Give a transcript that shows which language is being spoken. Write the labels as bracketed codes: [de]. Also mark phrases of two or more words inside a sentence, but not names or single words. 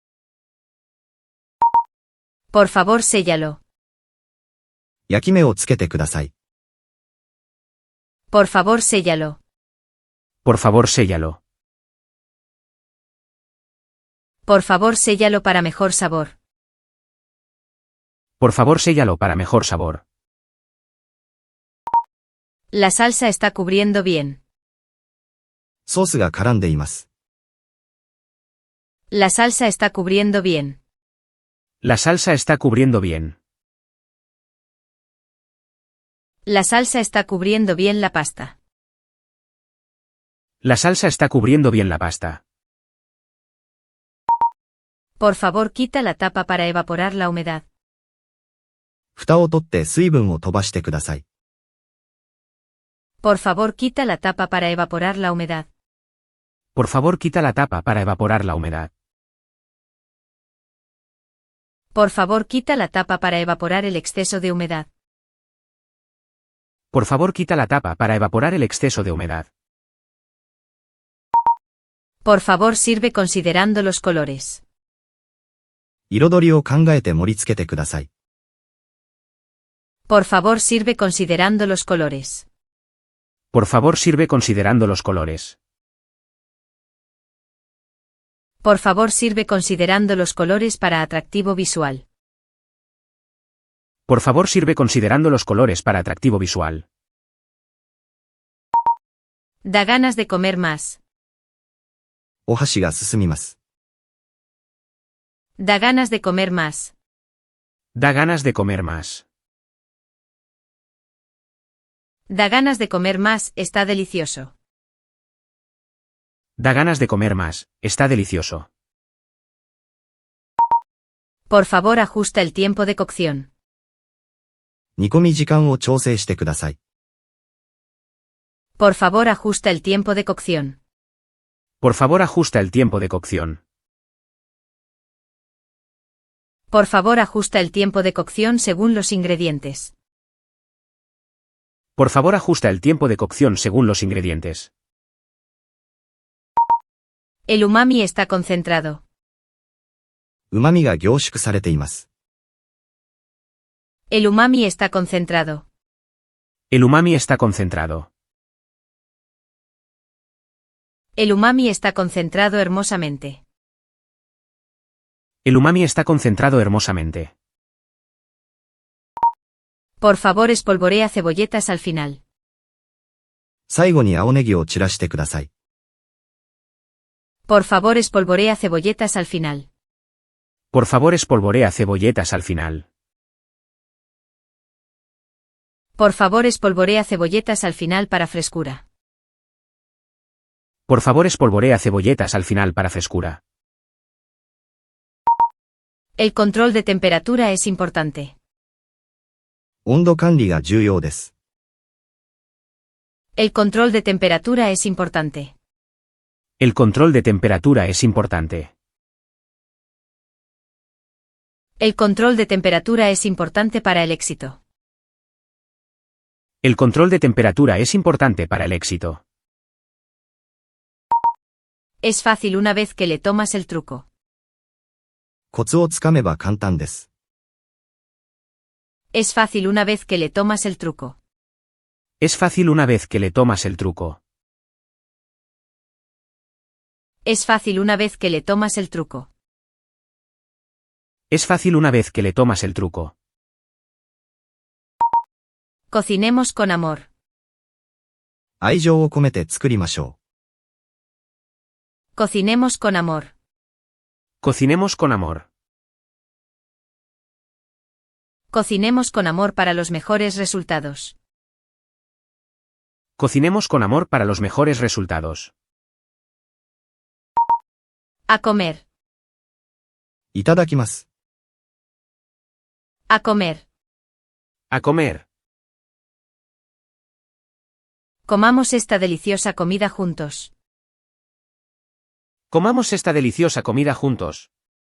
[es] Por favor, séllalo. [ja] 焼き目をつけてください。 [es] Por favor, séllalo. Por favor, séllalo. Por favor, séllalo para mejor sabor. Por favor, séllalo para mejor sabor. La salsa está cubriendo bien. [ja] ソースが絡んでいます。 [es] La salsa está cubriendo bien. La salsa está cubriendo bien. La salsa está cubriendo bien la pasta. La salsa está cubriendo bien la pasta. Por favor, quita la tapa para evaporar la humedad. [ja] 蓋を取って水分を飛ばしてください。 [es] Por favor, quita la tapa para evaporar la humedad. Por favor, quita la tapa para evaporar la humedad. Por favor, quita la tapa para evaporar el exceso de humedad. Por favor, quita la tapa para evaporar el exceso de humedad. Por favor, sirve considerando los colores. [ja] 彩りを考えて盛り付けてください。 [es] Por favor, sirve considerando los colores. Por favor, sirve considerando los colores. Por favor, sirve considerando los colores para atractivo visual. Por favor, sirve considerando los colores para atractivo visual. Da ganas de comer más. [ja] お箸が進みます。 [es] Da ganas de comer más. Da ganas de comer más. Da ganas de comer más, está delicioso. Da ganas de comer más, está delicioso. Por favor, ajusta el tiempo de cocción. [ja] 煮込み時間を調整してください。 [es] Por favor, ajusta el tiempo de cocción. Por favor, ajusta el tiempo de cocción. Por favor, ajusta el tiempo de cocción según los ingredientes. Por favor, ajusta el tiempo de cocción según los ingredientes. El umami está concentrado. [ja] 旨味が凝縮されています。 [es] El umami está concentrado. El umami está concentrado. El umami está concentrado hermosamente. El umami está concentrado hermosamente. Por favor, espolvorea cebolletas al final. [ja] 最後に青ネギを散らしてください。 [es] Por favor, espolvorea cebolletas al final. Por favor, espolvorea cebolletas al final. Por favor, espolvorea cebolletas al final para frescura. Por favor, espolvorea cebolletas al final para frescura. El control de temperatura es importante. [ja] 温度管理が重要です。 [es] El control de temperatura es importante. El control de temperatura es importante. El control de temperatura es importante para el éxito. El control de temperatura es importante para el éxito. Es fácil una vez que le tomas el truco. [ja] コツをつかめば簡単です。 [es] Es fácil una vez que le tomas el truco. Es fácil una vez que le tomas el truco. Es fácil una vez que le tomas el truco. Es fácil una vez que le tomas el truco. Cocinemos con amor. [ja] 愛情を込めて作りましょ [es] Cocinemos con amor. Cocinemos con amor. Cocinemos con amor para los mejores resultados. Cocinemos con amor para los mejores resultados. A comer. [ja] う。いただきます。 [es] A comer. A comer. Comamos esta deliciosa comida juntos. Comamos esta deliciosa comida juntos.